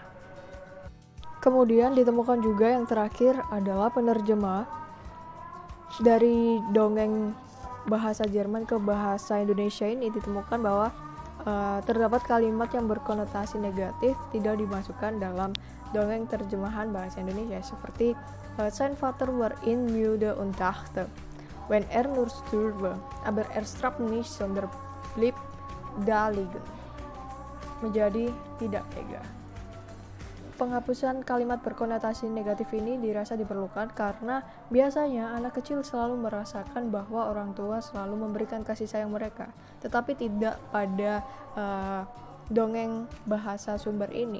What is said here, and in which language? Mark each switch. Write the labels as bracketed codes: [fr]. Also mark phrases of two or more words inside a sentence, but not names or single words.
[id] Kemudian ditemukan juga yang terakhir adalah penerjemah dari dongeng bahasa Jerman ke bahasa Indonesia ini ditemukan bahwa terdapat kalimat yang berkonotasi negatif tidak dimasukkan dalam dongeng terjemahan bahasa Indonesia seperti [de] Sein Vater war in müde und dachte, wenn nur stürbe, aber starb nicht, sondern blieb da liegen. [id] Menjadi tidak tega. Penghapusan kalimat berkonotasi negatif ini dirasa diperlukan karena biasanya anak kecil selalu merasakan bahwa orang tua selalu memberikan kasih sayang mereka, tetapi tidak pada dongeng bahasa sumber ini.